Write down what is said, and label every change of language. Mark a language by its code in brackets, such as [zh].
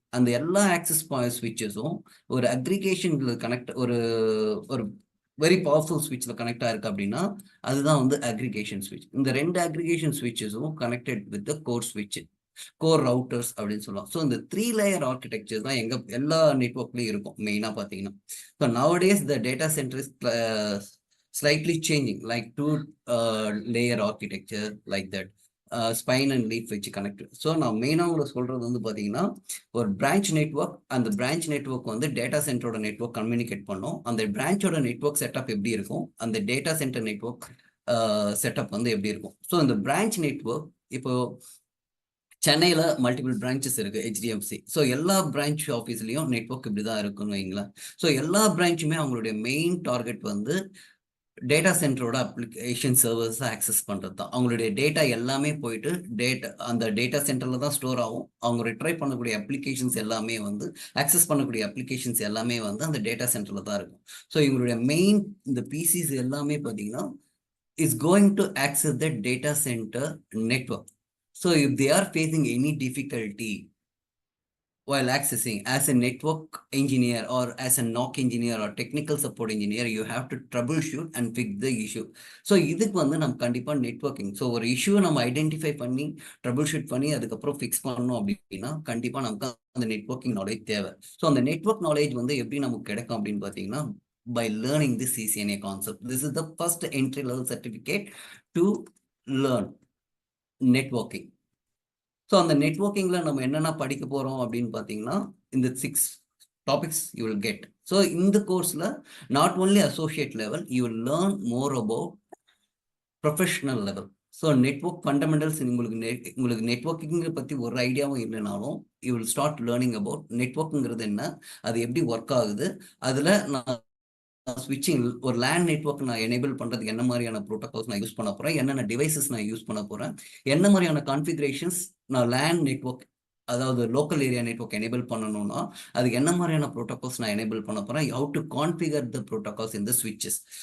[ta] அந்த எல்லா ஆக்சஸ் ஸ்விட்சஸும் ஒரு அக்ரிகேஷன்ல கனெக்ட் ஒரு வெரி பவர்ஃபுல் ஸ்விட்சில் கனெக்ட் ஆயிருக்கு அப்படின்னா அதுதான் வந்து அக்ரிகேஷன் ஸ்விட்ச். இந்த 2 அக்ரிகேஷன் ஸ்விட்சஸும் கனெக்டட் வித் கோர் ஸ்விட்ச், கோர் ரவுட்டர்ஸ் அப்படின்னு சொல்லலாம். ஸோ இந்த 3 லேயர் ஆர்கிடெக்சர் தான் எல்லா நெட்வொர்க்லையும் இருக்கும் மெயினாக பார்த்தீங்கன்னா. [en] So nowadays the data centre is slightly changing, like 2 layer architecture like that. [ta] Spine and leaf வச்சு கனெக்ட். ஸோ நான் மெயினாக உங்களுக்கு சொல்கிறது வந்து பார்த்தீங்கன்னா, ஒரு பிரான்ச் நெட்வொர்க், அந்த பிரான்ச் நெட்வொர்க் வந்து டேட்டா சென்டரோட நெட்வொர்க் கம்யூனிகேட் பண்ணோம். அந்த பிரான்ச்சோட நெட்வொர்க் செட்டப் எப்படி இருக்கும், அந்த டேட்டா சென்டர் நெட்வொர்க் செட்டப் வந்து எப்படி இருக்கும். ஸோ இந்த பிரான்ச் நெட்வொர்க் இப்போ சென்னையில் மல்டிபிள் பிரான்ச்சஸ் இருக்குது HDFC. ஸோ எல்லா பிரான்ச் ஆஃபீஸ்லேயும் நெட்வொர்க் இப்படி தான் இருக்குன்னு வைங்களேன். ஸோ எல்லா பிரான்ச்சுமே அவங்களுடைய மெயின் டார்கெட் வந்து டேட்டா சென்டரோட அப்ளிகேஷன் சர்வர்ஸ் ஆக்சஸ் பண்ணுறது தான். அவங்களுடைய டேட்டா எல்லாமே போயிட்டு அந்த டேட்டா சென்டரில் தான் ஸ்டோர் ஆகும். அவங்க ரிட்ரைவ் பண்ணக்கூடிய அப்ளிகேஷன்ஸ் எல்லாமே வந்து ஆக்சஸ் பண்ணக்கூடிய அப்ளிகேஷன்ஸ் எல்லாமே வந்து அந்த டேட்டா சென்டரில் தான் இருக்கும். [en] so [ta] இவங்களுடைய மெயின் இந்த PCs எல்லாமே பார்த்தீங்கன்னா [en] Is going to access the data centre network. So if they are facing any difficulty while accessing, as a network engineer or as a NOC engineer or technical support engineer, you have to troubleshoot and fix the issue. [ta] So இதுக்கு வந்து நம்ம கண்டிப்பாக networking, so ஒரு இஷ்யூவை நம்ம identify பண்ணி trouble shoot பண்ணி அதுக்கப்புறம் ஃபிக்ஸ் பண்ணணும் அப்படின்னா கண்டிப்பாக நமக்கு அந்த நெட்வொர்க்கிங் நாலேஜ் தேவை. ஸோ அந்த நெட்வொர்க் நாலேஜ் வந்து எப்படி நமக்கு கிடைக்கும் அப்படின்னு பார்த்தீங்கன்னா, [en] by learning this CCNA concept. This is the first entry level certificate to learn networking. [ta] So அந்த நெட்வொர்க்கிங்கில் நம்ம என்னென்ன படிக்க போகிறோம் அப்படின்னு பார்த்தீங்கன்னா, இந்த 6 topics [en] You will get. So [ta] இந்த கோர்ஸில் [en] Not only associate level, you will learn more about professional level. [ta] So network fundamentals உங்களுக்கு நெட்வொர்க்கிங்கை பற்றி ஒரு ஐடியாவும் இல்லைனாலும் [en] you will start learning about [ta] நெட்வொர்க்குங்கிறது என்ன, அது எப்படி ஒர்க் ஆகுது, அதில் நான் ஸ்விட்சிங் ஒரு LAN நெட்வொர்க் நான் எனேபிள் பண்ணுறதுக்கு என்ன மாதிரியான ப்ரோட்டோகால்ஸ் நான் யூஸ் பண்ண போகிறேன், என்னென்ன டிவைசஸ் நான் யூஸ் பண்ண போகிறேன், என்ன மாதிரியான கான்ஃபிகரேஷன்ஸ் நான் LAN நெட்வொர்க் அதாவது லோக்கல் ஏரியா நெட்வொர்க் எனேபிள் பண்ணணும்னா அதுக்கு என்ன மாதிரியான ப்ரோட்டோகால்ஸ் நான் எனேபிள் பண்ண போகிறேன், [en] have to configure the protocols [ta] இந்த ஸ்விட்சஸ்.